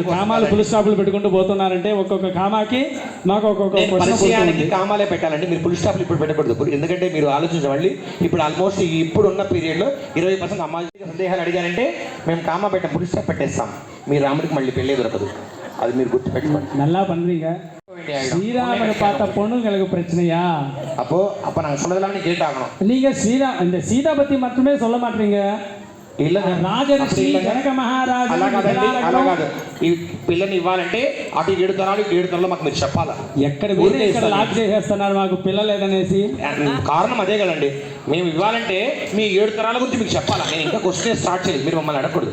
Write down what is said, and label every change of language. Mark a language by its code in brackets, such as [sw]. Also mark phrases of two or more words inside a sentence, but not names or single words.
[te] కామాలు [en] full stops [te] పెట్టుకుంటూ పోతున్నారంటే ఒక్కొక్క కామాకి మాకు ఒక్కొక్క కామాలే పెట్టాలండి. మీరు [en] full stops [te] ఇప్పుడు పెట్టకూడదు. ఎందుకంటే మీరు ఆలోచించండి, ఇప్పుడు ఆల్మోస్ట్ ఇప్పుడున్న పీరియడ్లో 20% అమ్మాయి సందేహాలు అడిగారంటే మేము [en] comma full stop [te] పెట్టేస్తాం. మీ రాముడికి మళ్ళీ పెళ్ళే దొరకదు. அது మీరు గుర్తు పెట్టుకోండి. [ta] நல்லா பண்றீங்க. ஸ்ரீராமனை பார்த்த பொண்ணுங்களுக்கு பிரச்சனையா? அப்போ நாங்க சொல்லலாம் நீ கேட்டாகணும். நீங்க இந்த சீதா பத்தி மட்டுமே சொல்ல மாட்டீங்க. இல்ல [te] రాజర్షి జనక మహారాజు అలాగాదు. ఈ పిల్లని ఇవ్వాలంటే అటు 7 తరాలు మాకు మీరు చెప్పాలా. ఎక్కడ లాక్ చేసేస్తున్నారు మాకు పిల్లలేదనేసి. కారణం అదే కదండి. మేము ఇవ్వాలంటే మీ 7 తరాల గురించి మీకు చెప్పాలా. నేను ఇంకా [en] question start [te] చేయలేదు. మీరు మమ్మల్ని అడగకూడదు.